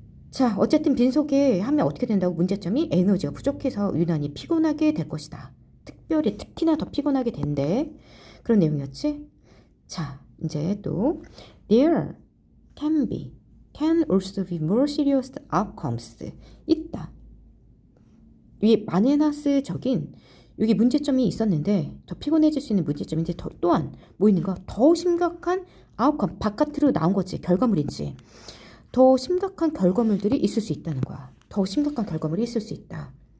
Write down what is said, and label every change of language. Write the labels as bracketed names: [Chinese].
[Korean] 자, 어쨌든 빈속에 하면 어떻게 된다고? 문제점이 에너지가 부족해서 유난히 피곤하게 될 것이다. 특히나 더 피곤하게 된대. 그런 내용이었지. 자, 이제 또 [English] there can also be more serious outcomes [Korean] 있다. 위에 마네나스적인 여기 문제점이 있었는데 더 피곤해질 수 있는 문제점인데 또한 뭐 있는가? 더 심각한 아웃컴 바깥으로 나온 거지. 결과물인지. 더 심각한 결과물들이 있을 수 있다는 거야. 더 심각한 결과물이 있을 수 있다.